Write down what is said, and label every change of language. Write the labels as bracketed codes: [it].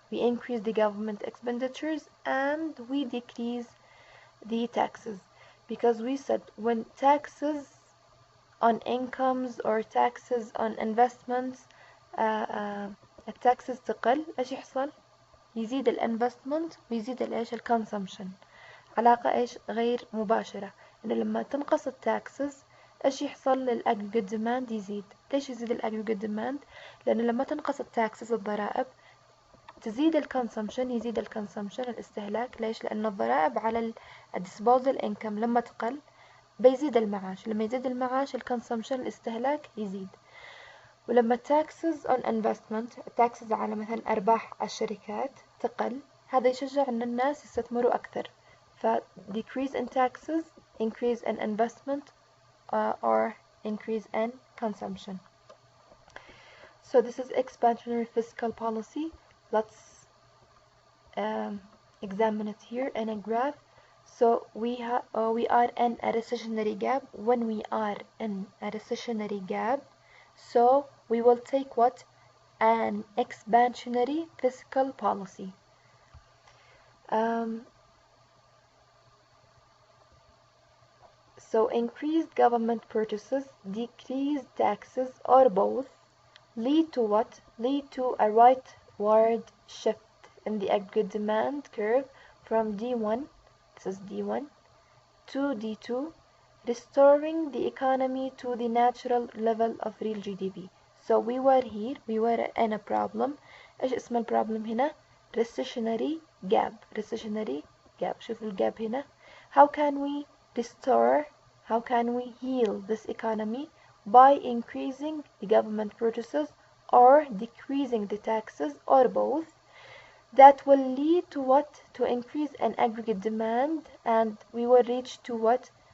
[en] We increase the government expenditures and we decrease the taxes, because we said when taxes on incomes or taxes on investments [ar] التاكسز تقل، ايش يحصل؟ يزيد الانفستمنت ويزيد الايش؟ الكونسومشن. علاقة ايش؟ غير مباشرة، انه لما تنقص التاكسز ايش يحصل؟ للاجريجيت ديماند يزيد. ليش يزيد الاجريجيت ديماند؟ لانه لما تنقص التاكسز الضرائب تزيد الكونسومشن، يزيد الكونسومشن الاستهلاك. ليش؟ لأن الضرائب على الديسبوزل انكم لما تقل بيزيد المعاش، لما يزيد المعاش الكونسومشن الاستهلاك يزيد. ولما [en] taxes on investment، [ar] taxes على مثلا أرباح الشركات تقل، هذا يشجع أن الناس يستثمروا أكثر. [en] ف decrease in taxes, increase in investment or increase in consumption. So this is expansionary fiscal policy. Let's examine it here in a graph. So we are in a recessionary gap. When we are in a recessionary gap, so we will take what? An expansionary fiscal policy. So increased government purchases, decreased taxes, or both lead to what? Lead to a rightward shift in the aggregate demand curve from D1, this is D1, to D2, restoring the economy to the natural level of real GDP. So we were here, we were in a problem. [ar] ايش اسم البروبلم هنا؟ recessionary gap. recessionary gap. شوفوا الجاب هنا. [en] How can we restore, how can we heal this economy? By increasing the government purchases or decreasing the taxes or both. That will lead to what? To increase an aggregate demand, and we will reach to what?